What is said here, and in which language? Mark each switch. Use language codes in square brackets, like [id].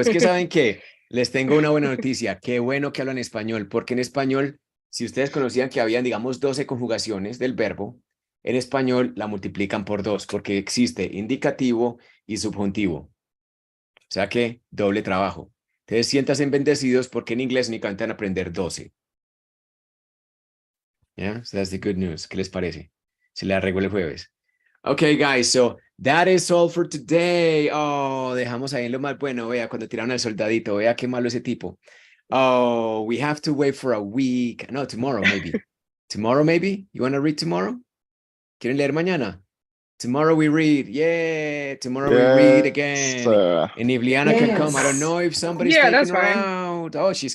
[es] Es que saben que les tengo una buena noticia. Qué bueno que hablan español, porque en español, si ustedes conocían que habían, digamos, 12 conjugaciones del verbo, en español la multiplican por 2, porque existe indicativo y subjuntivo. O sea que doble trabajo. Entonces siéntanse bendecidos porque en inglés únicamente van a aprender 12. [en] Yeah, so that's the good news. [es] ¿Qué les parece? Se le arregló el jueves. [en] Okay, guys, so that is all for today. [es] Oh, dejamos ahí en lo más bueno. Vea, cuando tiraron al soldadito, vea qué malo ese tipo. [en] Oh, we have to wait for a week. No, tomorrow, maybe. Tomorrow, maybe? You want to read tomorrow? [es] ¿Quieren leer mañana? [en] Tomorrow we read. Yeah, tomorrow we read again. And if Liana can come, I don't know if somebody's Yeah, taking that's her fine. out. Oh, she's